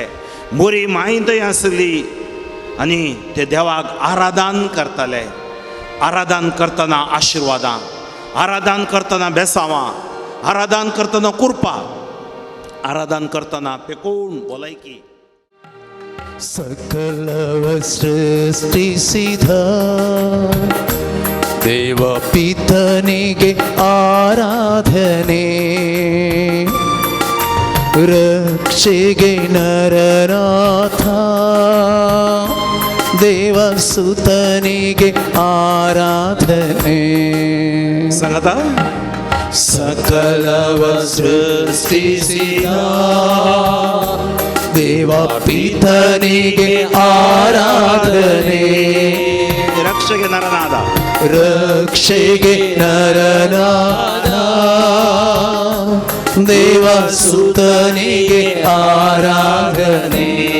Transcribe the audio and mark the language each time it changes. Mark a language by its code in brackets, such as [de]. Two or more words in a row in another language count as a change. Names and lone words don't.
[kok] बरी माय थंय आसली आनी ते देवाक आराधन करताले. आराधन करतना आशिर्वादां, आराधन करतना बेसावां, आराधन करतना कुरपा, आराधन करतना पेकोवन भलायकी. [kn] सकलव सृष्टिಸಿದ ದೇವ ಪಿತನಿಗೆ ಆರಾಧನೆ. ರಕ್ಷೆಗೆ ನರನಾಥ ದೇವಸುತನಿಗೆ ಆರಾಧನೆ. [kok] सांगता [kn] सकलव सृष्टिಸಿದ ದೇವ ಪಿತನಿಗೆ ಆರಾಧನೆ. ರಕ್ಷೆಗೆ ನರನಾದ, ರಕ್ಷೆಗೆ ನರನಾದ ದೇವಸುತನಿಗೆ ಆರಾಧನೆ.